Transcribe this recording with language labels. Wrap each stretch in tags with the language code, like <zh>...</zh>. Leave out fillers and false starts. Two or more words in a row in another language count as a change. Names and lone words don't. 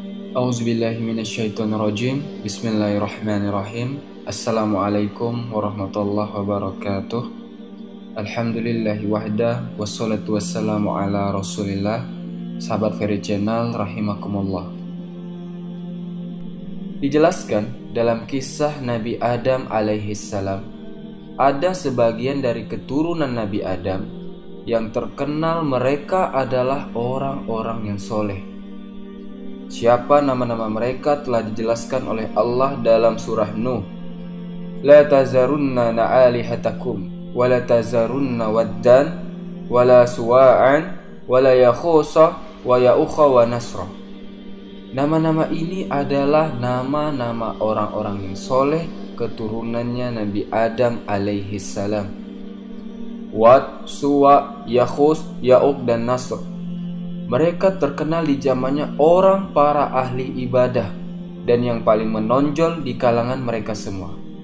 <ar>أعوذ بالله من الشيطان الرجيم. بسم الله الرحمن الرحيم. السلام عليكم ورحمة الله وبركاته. الحمد لله وحده، والصلاة والسلام على رسول الله.</ar> <id>Sahabat Fairy Channel rahimakumullah. Dijelaskan dalam kisah Nabi Adam alaihissalam, ada sebagian dari keturunan Nabi Adam yang terkenal mereka adalah orang-orang yang soleh. Siapa nama-nama mereka telah dijelaskan oleh Allah dalam surah Nuh.</id> <ar>لا تذرن آلهتكم ولا تذرن ودا ولا سواعا ولا يغوث ويعوق ونسرا.</ar> <id>Nama-nama ini adalah nama-nama orang-orang yang soleh keturunannya Nabi Adam alaihissalam. Wad, Suwa, Yakhus, Ya'uk, dan Nasr. Mereka terkenal di zamannya orang para ahli ibadah dan yang paling menonjol di kalangan mereka semua.</id>